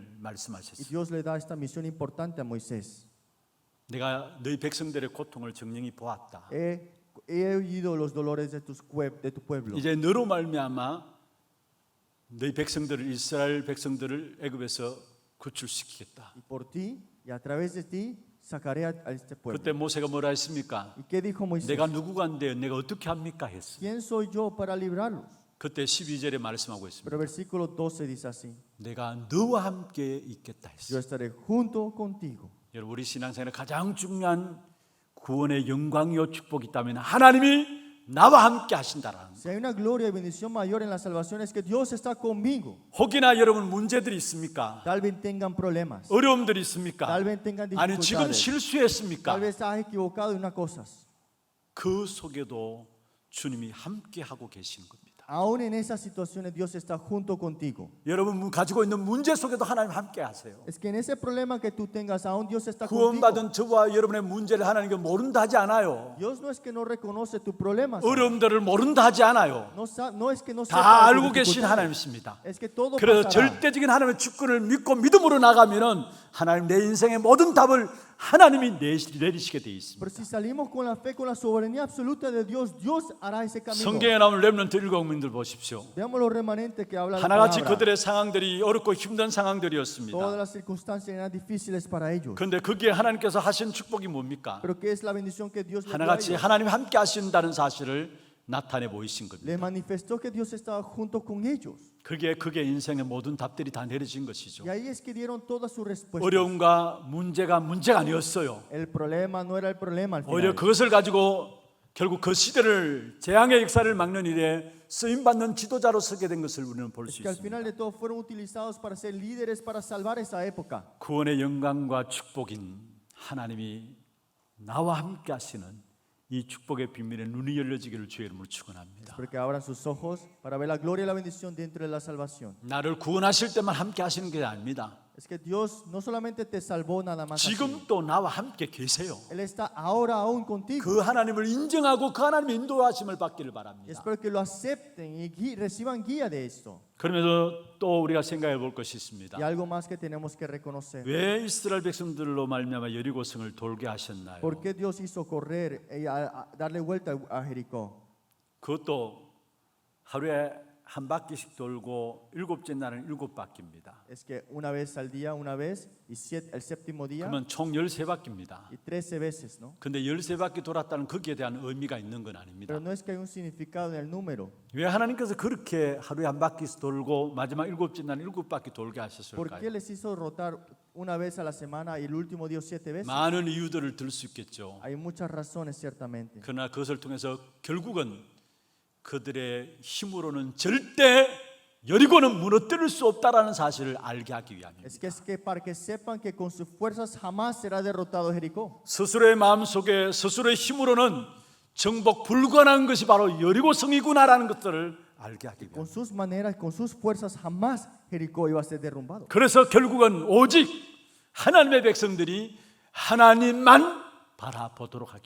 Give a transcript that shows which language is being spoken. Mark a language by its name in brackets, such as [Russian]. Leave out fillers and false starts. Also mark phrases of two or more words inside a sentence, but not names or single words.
[Spanish] Y [Korean] 말씀하셨어요. [Spanish] Dios le da esta misión importante a Moisés. [Korean] 내가 너희 백성들의 고통을 정령히 보았다. [Spanish] He oído los dolores de tu pueblo. [Korean] 이제 너로 말미암아 너희 백성들을 이스라엘 백성들을 애굽에서 구출시키겠다. [Spanish] Y por ti y a través de ti sacaré a este pueblo. [Korean] 그때 모세가 뭐라 했습니까? [Spanish] ¿Y qué dijo Moisés? [Korean] 내가 누구간데 내가 어떻게 합니까 했어요. [Spanish] ¿Quién soy yo para librarlos? [Korean] 그때 12절에 말씀하고 있습니다. [Spanish] Pero versículo 12 dice así: [Korean] 내가 너와 함께 있겠다 [Spanish] Yo [Korean] 했어요. [Spanish] estaré junto contigo. [Korean] 여러분 우리 신앙생활에 가장 중요한 구원의 영광이요 축복이 있다면 하나님이 나와 함께 하신다라는. [Spanish] Si hay una gloria y bendición mayor en la salvación es que Dios está conmigo. [Korean] 혹이나 여러분 문제들이 있습니까? [Spanish] Tal vez tengan problemas. [Korean] 어려움들이 있습니까? [Spanish] Tal vez tengan [Korean] 아니 지금 [Spanish] dificultades. [Korean] 실수했습니까? [Spanish] Tal vez has equivocado en unas cosas. [Korean] 그 속에도 주님이 함께 하고 계시는 겁니다. [Spanish] Aún en esas situaciones Dios está junto contigo. [Korean] 여러분 가지고 있는 문제 속에도 하나님 함께 하세요. [Spanish] Es que en ese problema que tú tengas, aún Dios está contigo. [Korean] 구원받은 저와 여러분의 문제를 하나님께 모른다 하지 않아요. [Spanish] Dios no es que no reconoce tus problemas. [Korean] 어려움들을 모른다 하지 않아요. [Spanish] No es que no [Korean] 다 [Spanish] sepa de [Korean] 알고 [Spanish] tus [Korean] 계신 [Spanish] dificultades. [Korean] 하나님이십니다. [Spanish] Es que todo [Korean] 그래서 [Spanish] pasará. [Korean] 절대적인 하나님의 주권을 믿고 믿음으로 나가면은 하나님 내 인생의 모든 답을 하나님이 내리시게 돼 있습니다. [Spanish] Pero si salimos con la fe, con la soberanía absoluta de Dios, Dios hará ese camino. [Korean] 성경에 나오는 렘넌트 일곱민들 보십시오. [Spanish] Veamos los remanentes que habla la [Korean] 하나같이 [Spanish] palabra. [Korean] 그들의 상황들이 어렵고 힘든 [Spanish] Todas [Korean] 상황들이었습니다. [Spanish] las circunstancias eran difíciles para ellos. [Korean] 그런데 거기에 하나님께서 하신 축복이 뭡니까? [Spanish] Pero ¿qué es la bendición que Dios les dio a [Korean] 하나같이 [Spanish] ellos? [Korean] 하나님 함께 하신다는 사실을 나타내 보이신 겁니다. [Spanish] Les manifestó que Dios estaba junto con ellos. [Korean] 그게 인생의 모든 답들이 다 내려진 것이죠. [Spanish] Y ahí es que dieron todas sus respuestas. [Korean] 어려움과 문제가 아니었어요. [Spanish] El problema no era el problema al [Korean] 오히려 [Spanish] final. [Korean] 그것을 가지고 결국 그 시대를 재앙의 역사를 막는 일에 쓰임 받는 지도자로 서게 된 것을 우리는 볼 수 [Spanish] Es que al [Korean] 있습니다. [Spanish] final de todo fueron utilizados para ser líderes para salvar esa época. [Korean] 구원의 영광과 축복인 하나님이 나와 함께 하시는 이 축복의 비밀에 눈이 열려지기를 주의 이름으로 축원합니다. [Spanish] Porque abran sus ojos para ver la gloria y la bendición dentro de la salvación. [Korean] 나를 구원하실 때만 함께 하시는 게 아닙니다. [Spanish] Es que Dios no solamente te salvó nada más así. [Korean] 지금 또 나와 함께 계세요. [Spanish] Él está ahora aún contigo. [Korean] 그 하나님을 인정하고 그 하나님의 인도하심을 받기를 [Spanish] Y [Korean] 바랍니다. [Spanish] espero que lo acepten y reciban guía de esto. [Korean] 그러면서 또 우리가 생각해 볼 것이 있습니다. [Spanish] Y algo más que tenemos que reconocer. [Korean] 왜 이스라엘 백성들로 말미암아 여리고성을 돌게 하셨나요? [Spanish] ¿Por qué Dios hizo correr y darle vuelta a Jericó? [Korean] 그것도 하루에 한 바퀴씩 돌고 일곱째 날은 일곱 바퀴입니다. [Spanish] Es que una vez al día, una vez, y el séptimo día, [Korean] 그러면 총 13바퀴입니다. [Spanish] y 13 veces, ¿no? [Korean] 근데 13바퀴 돌았다는 거기에 대한 의미가 있는 건 아닙니다. [Spanish] Pero no es que hay un significado en el número. [Korean] 왜 하나님께서 그렇게 하루에 한 바퀴씩 돌고 마지막 일곱째 날은 일곱 바퀴 돌게 [Spanish] ¿Por qué [Korean] 하셨을까요? [Spanish] les hizo rotar una vez a la semana y el último día 7 veces? [Korean] 많은 이유들을 들 수 있겠죠. [Spanish] Hay muchas razones, ciertamente. [Korean] 그러나 그것을 통해서 결국은 그들의 힘으로는 절대 여리고는 무너뜨릴 수 없다라는 사실을 알게 하기 위함입니다. [Spanish] Es que para que sepan que con sus fuerzas jamás será derrotado Jericó. [Korean] 스스로의 마음속에 스스로의 힘으로는 정복 불가능한 것이 바로 여리고성이구나라는 것들을 알게 하기 위함. [Spanish] Con sus maneras, con sus fuerzas, jamás Jericó iba a ser derrumbado. [Korean] 그래서 결국은 오직 하나님의 백성들이 하나님만 바라보도록 하기